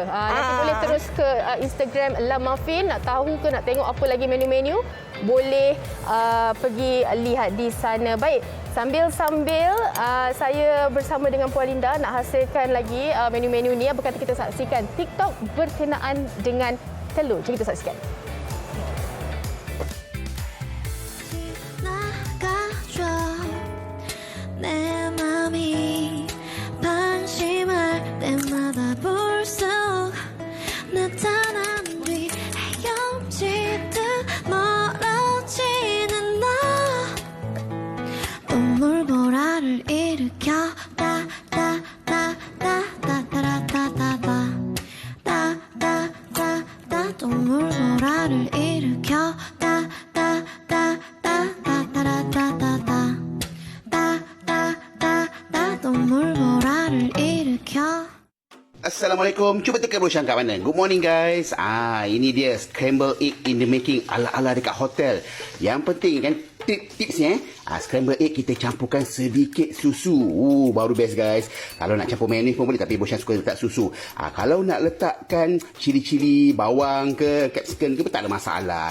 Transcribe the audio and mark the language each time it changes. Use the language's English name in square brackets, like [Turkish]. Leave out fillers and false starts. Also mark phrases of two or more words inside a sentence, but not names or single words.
[Malay] Nanti boleh terus ke Instagram La Muffin. Nak tahu ke nak tengok apa lagi menu-menu, boleh pergi lihat di sana. Baik. Sambil-sambil saya bersama dengan Puan Linda nak hasilkan lagi menu-menu ni. Apa kata kita saksikan TikTok berkenaan dengan telur. Jom kita saksikan. [Korean] 내 맘이 방심할 때마다 불쑥 나타난 뒤 헤엄치듯 멀어지는 너 동물보라를 일으켜 따따따따따따따따따따따 동물보라를 일으켜 [Malay] Assalamualaikum. Cuba tekan brochure kat mana? [English] Good morning guys. [Malay] Ini dia [English] scrambled egg in the making [Malay] ala-ala dekat hotel. Yang penting kan tipsnya [English] scrambled egg [Malay] kita campurkan sedikit susu. Baru best guys. Kalau nak campur mayonnaise pun boleh tapi brochure suka letak susu. Kalau nak letakkan cili-cili, bawang ke, capsicum ke tak ada masalah.